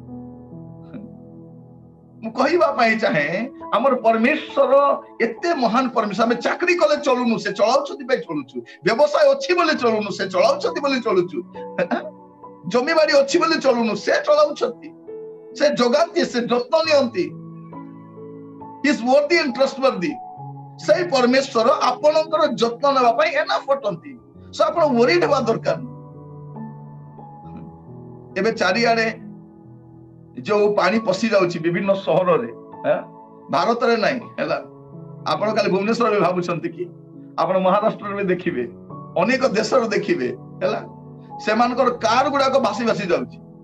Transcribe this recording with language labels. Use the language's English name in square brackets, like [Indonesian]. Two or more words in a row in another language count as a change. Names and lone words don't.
[Odia] ମୁଁ କହିବା ପାଇଁ ଚାହେଁ ଆମର ପରମେଶ୍ୱର ଏତେ ମହାନ ପରମେଶ୍ୱର। ଆମେ ଚାକିରି କଲେ ଚଳୁନୁ ସେ ଚଳାଉଛନ୍ତି ପାଇଁ ଚଳୁଛୁ। ବ୍ୟବସାୟ ଅଛି ବୋଲି ଚଳୁନୁ ସେ ଚଳାଉଛନ୍ତି ବୋଲି ଚଳୁଛୁ। ଜମିବାଡି ଅଛି ବୋଲି ଚଳୁନୁ ସେ ଚଳାଉଛନ୍ତି। ସେ ଯୋଗାନ୍ତି ସେ ଯତ୍ନ ନିଅନ୍ତି। [English] He is worthy and trustworthy। [Odia] ସେଇ ପରମେଶ୍ୱର ଆପଣଙ୍କର ଯତ୍ନ ନେବା ପାଇଁ ଏନାଫ୍ ଅଟନ୍ତି। ସୋ ଆପଣ ୱରିଡ୍ ହେବା ଦରକାର। ଏବେ ଚାରିଆଡେ ଯୋଉ ପାଣି ପଶି ଯାଉଛି ବିଭିନ୍ନ ସହରରେ, ଭାରତରେ ନାହିଁ ହେଲା। ଆପଣ କାଲି ଭୁବନେଶ୍ୱରରେ ଭାବୁଛନ୍ତି କି ଆପଣ ମହାରାଷ୍ଟ୍ରରେ ବି ଦେଖିବେ, ଅନେକ ଦେଶରେ ଦେଖିବେ ହେଲା, ସେମାନଙ୍କର କାର ଗୁଡାକ ଭାସି ଭାସି ଯାଉଛି।